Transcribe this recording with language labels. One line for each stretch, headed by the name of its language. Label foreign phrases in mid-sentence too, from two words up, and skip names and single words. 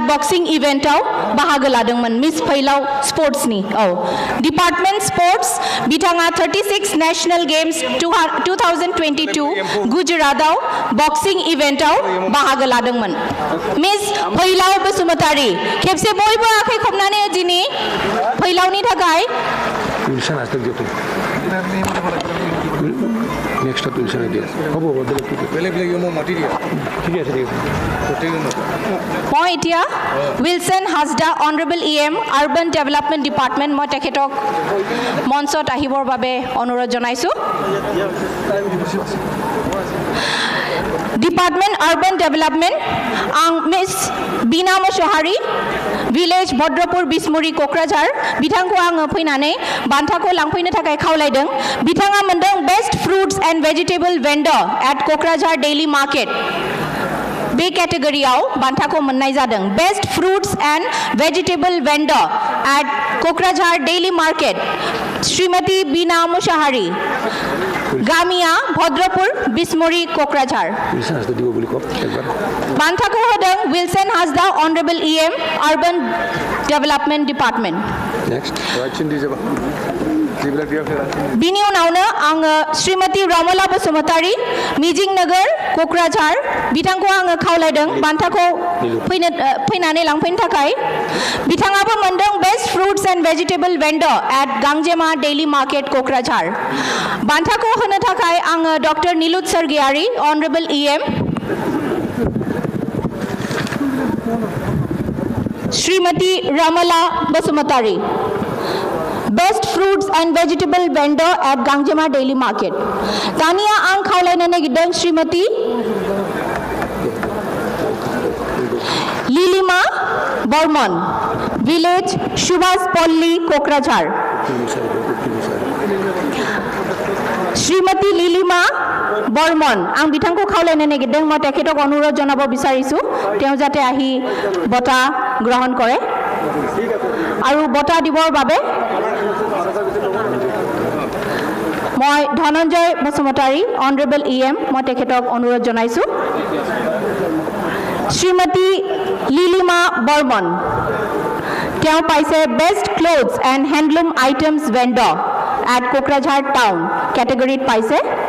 Bodo: बक्सिं इवेन्टआव बाहागो लादोंमोन मिस फैलाव स्पोर्ट्सनि डिपार्टमेन्ट स्पोर्ट्स बिथाङा 36 नेशनल गेम्स 2022 गुजरातआव बक्सिं इवेन्टआव बाहागो लादोंमोन मिस फैलाव बसुमतारी खेबसे बयबो आखाइ खबनानै दिनै फैलावनि थाखाय
Assamese: नेक्स्ट उलसन दिया হ'ব বেলেগ মই মাতি দিয়া ঠিক আছে মই এতিয়া উইলসন হাজদা
English: Honourable EM Urban Development Department
Assamese: মই তেখেতক মঞ্চত আহিবৰ বাবে অনুৰোধ জনাইছো
English: department urban
Bodo: डेभेलपमेंट आं मिस बीना मोसाहारी विलेज भद्रपुर बिसमुरी क'क्राझार बिथांखौ आङो फैनानै बान्थाखौ लांफैनो थाखाय खावलायदों बिथाङा मोनदों
English: best fruits and vegetable vendor at Kokrajhar daily market
Bodo: बे कैटेगरीआव बान्थाखौ मोननाय जादों
English: best fruits and vegetable vendor at Kokrajhar daily market
Bodo: श्रीमती बीना मोसाहारी गामिया भद्रपुर बिसमुरी क'क्राझार बान्थाखौ होदों विल्सन हाजदा
English: Honourable EM Urban Development Department
Bodo: बिनि उनावनो आङो श्रीमती रमला बसुमतारी मिजिं नगर क'क्राझार बिथांखौ आङो खावलायदों बान्थाखौ फैनानै लांफैनो थाखाय बिथाङाबो मोनदों
English: best fruits and vegetable vendor at Gangjema daily market
Bodo: क'क्राझार बान्थाखौ होनो थाखाय आङो डॉक्टर नीलुत सरगियारी
English: Honourable EM
Bodo: श्रीमती रमला बसुमतारी
English: best fruits and vegetable vendor at Gangjema daily market
Bodo: दानिया आं खावलायनो नागिरदों श्रीमती लिलिमा बर्मन विलेज सुभाष पल्ली क'क्राझार श्रीमती लिलिमा बर्मन आं बिथांखौ खावलायनो नागिरदों
Assamese: মই তেখেতক অনুৰোধ জনাব বিচাৰিছো তেওঁ যাতে আহি বঁটা গ্ৰহণ কৰে আৰু বঁটা দিবৰ বাবে মই ধনঞ্জয় বসুমতাৰী
English: Honourable EM
Assamese: মই তেখেতক অনুৰোধ জনাইছো শ্ৰীমতী লিলিমা বৰ্মন তেওঁ পাইছে
English: best clothes and handloom items vendor at Kokrajhar town
Assamese: কেটেগৰীত পাইছে